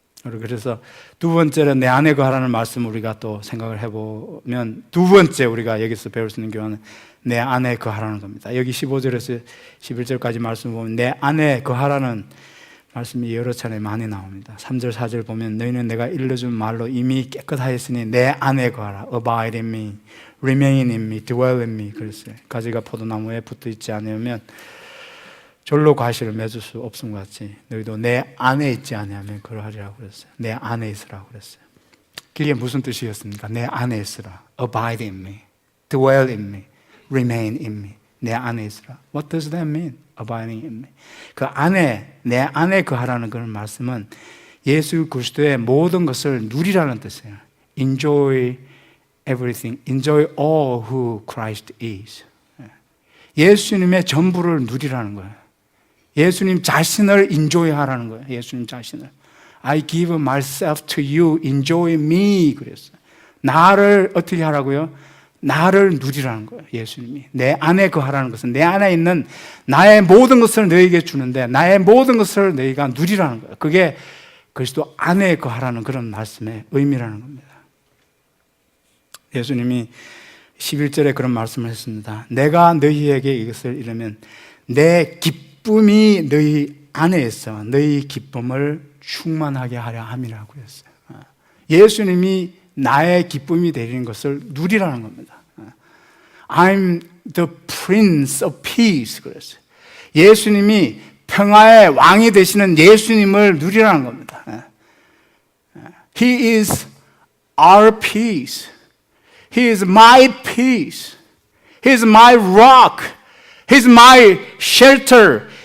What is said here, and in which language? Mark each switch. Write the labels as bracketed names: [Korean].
[Korean] 그래서 두 번째는 내 안에 거하라는 말씀 우리가 또 생각을 해보면 두 번째 우리가 여기서 배울 수 있는 교훈은 내 안에 거하라는 겁니다. 여기 15절에서 11절까지 말씀 보면 내 안에 거하라는 말씀이 여러 차례 많이 나옵니다. 3절, 4절 보면 너희는 내가 일러준 말로 이미 깨끗하였으니 내 안에 거하라. [English] Abide in me, remain in me, dwell in me. [Korean] 그랬어요. 가지가 포도나무에 붙어 있지 않으면 절로 과실을 맺을 수 없음 같이 너희도 내 안에 있지 않으면 그러하리라고 그랬어요. 내 안에 있으라고 그랬어요. 그게 무슨 뜻이었습니까? 내 안에 있으라. [English] Abide in me, dwell in me, remain in me. [Korean] 내 안에 있으라. [English] What does that mean? Abiding in me. [Korean] 그 안에, 내 안에 거하라는 그런 말씀은 예수 그리스도의 모든 것을 누리라는 뜻이에요. [English] Enjoy everything. Enjoy all who Christ is. [Korean] 예수님의 전부를 누리라는 거예요. 예수님 자신을 인조이하라는 거예요. 예수님 자신을. [English] I give myself to you, enjoy me. [Korean] 그랬어요. 나를 어떻게 하라고요? 나를 누리라는 거예요. 예수님이. 내 안에 거하라는 것은 내 안에 있는 나의 모든 것을 너에게 주는데 나의 모든 것을 너희가 누리라는 거예요. 그게 그리스도 안에 거하라는 그런 말씀의 의미라는 겁니다. 예수님이 11절에 그런 말씀을 했습니다. 내가 너희에게 이것을 이르면 내 기쁨이 너희 안에 있어 너희 기쁨을 충만하게 하려 함이라고 했어요. 예수님이 나의 기쁨이 되는 것을 누리라는 겁니다. [English] I'm the Prince of Peace [Korean] 그랬어요. 예수님이 평화의 왕이 되시는 예수님을 누리라는 겁니다. [English] He is our peace. He is my peace. He is my rock. He is my shelter.